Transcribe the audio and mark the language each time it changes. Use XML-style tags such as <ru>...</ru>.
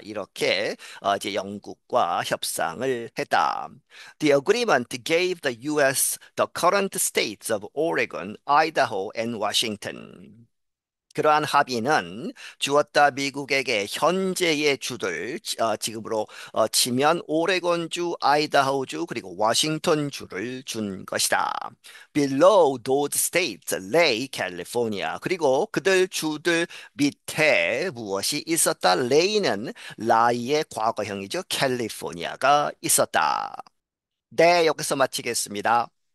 <ko>이렇게 이제 영국과 협상을 했다.</ko> <en>The agreement gave the U.S. the current states of Oregon, Idaho, and Washington.</en> <ko>그러한 합의는 주었다 미국에게 현재의 주들 지금으로 치면 오레곤주, 아이다호주 그리고 워싱턴주를 준 것이다.</ko> <en>Below those states lay California.</en> <ko>그리고 그들 주들 밑에 무엇이 있었다? lay는 lie의 과거형이죠. 캘리포니아가 있었다. 네, 여기서 마치겠습니다.</ko>